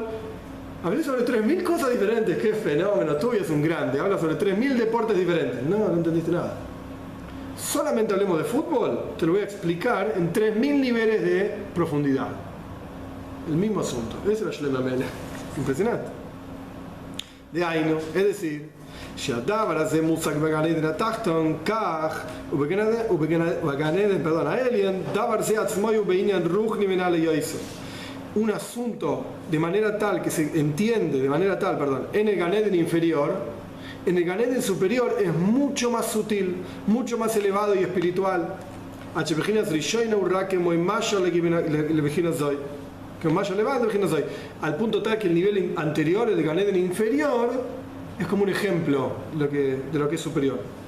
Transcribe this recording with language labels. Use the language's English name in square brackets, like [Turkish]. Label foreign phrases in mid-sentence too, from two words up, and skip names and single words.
[Spanish] Hablé sobre 3.000 cosas diferentes. Qué fenómeno, tú es un grande. Habla sobre 3.000 deportes diferentes. No entendiste nada. Solamente hablemos de fútbol, te lo voy a explicar en 3.000 niveles de profundidad. El mismo asunto. Ese era Shlomo Amelech. Impresionante. De Ainu, es decir, [Hebrew] שהדבר הזה מושג בגן עדן התחתון, כך, ובגן עדן, העליון, דבר זה עצמו הוא בעניין רוחני ונעלה יוסף. [Spanish] Un asunto de manera tal que se entiende, de manera tal, en el Gan Eden inferior, en el Gan Eden superior es mucho más sutil, mucho más elevado y espiritual. Al punto tal que el nivel anterior, el de Gan Eden inferior, es como un ejemplo de lo que es superior.